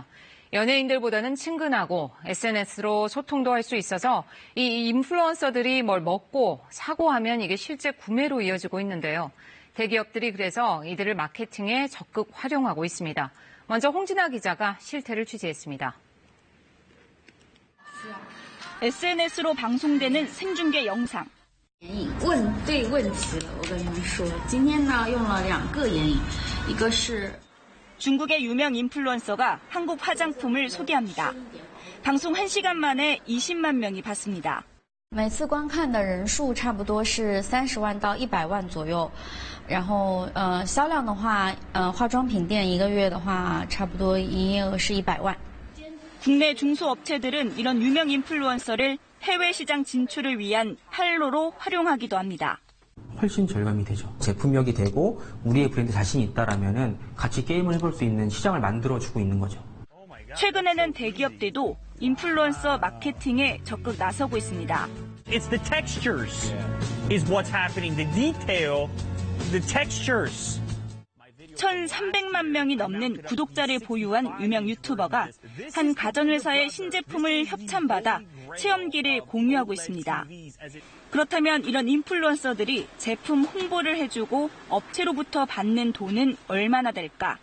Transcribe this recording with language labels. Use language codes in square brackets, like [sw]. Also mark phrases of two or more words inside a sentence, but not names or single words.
[ko] 연예인들보다는 친근하고 SNS로 소통도 할 수 있어서 이 인플루언서들이 뭘 먹고 사고 하면 이게 실제 구매로 이어지고 있는데요. 대기업들이 그래서 이들을 마케팅에 적극 활용하고 있습니다. 먼저 홍진아 기자가 실태를 취재했습니다. SNS로 방송되는 생중계 영상. [zh] 问对问题了，我跟你们说，今天呢用了2个眼影，一个是 [ko] 중국의 유명 인플루언서가 한국 화장품을 소개합니다. 방송 1시간 만에 20만 명이 봤습니다. [zh] 每次观看的人数差不多是30万到100万左右，然后销量的话，化妆品店一个月的话，差不多营业额是100万。 [ko] 국내 중소업체들은 이런 유명 인플루언서를 해외 시장 진출을 위한 활로로 활용하기도 합니다. 훨씬 절감이 되죠. 제품력이 되고 우리의 브랜드 자신이 있다라면은 같이 게임을 해볼 수 있는 시장을 만들어주고 있는 거죠. 최근에는 대기업들도 인플루언서 마케팅에 적극 나서고 있습니다. [en] It's the textures is what's happening. The detail, the textures. [ko] 1,300만 명이 넘는 구독자를 보유한 유명 유튜버가 한 가전회사의 신제품을 협찬받아 체험기를 공유하고 있습니다. 그렇다면 이런 인플루언서들이 제품 홍보를 해주고 업체로부터 받는 돈은 얼마나 될까?